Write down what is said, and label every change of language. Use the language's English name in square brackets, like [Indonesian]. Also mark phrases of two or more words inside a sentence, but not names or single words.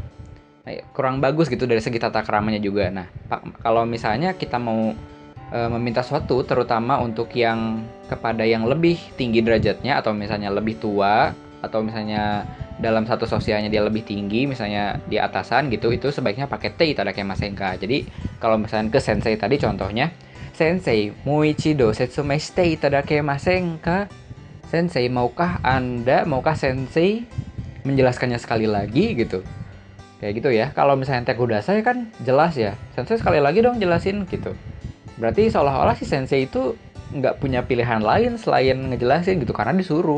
[Indonesian] Kurang bagus gitu dari segi tata keramanya juga. Nah, kalau misalnya kita mau meminta sesuatu, terutama untuk yang kepada yang lebih tinggi derajatnya atau misalnya lebih tua atau misalnya dalam satu sosialnya dia lebih tinggi, misalnya di atasan gitu, itu sebaiknya pakai [Japanese] ていただけませんか. [Indonesian] Jadi kalau misalnya ke sensei tadi contohnya, [Japanese] 先生、もう一度説明していただけませんか. [Indonesian] Sensei, maukah sensei menjelaskannya sekali lagi gitu. Kayak gitu ya. Kalau misalnya [Japanese] てください [Indonesian] kan jelas ya. Sensei sekali lagi dong jelasin gitu. Berarti seolah-olah si sensei itu nggak punya pilihan lain selain ngejelasin gitu karena disuruh.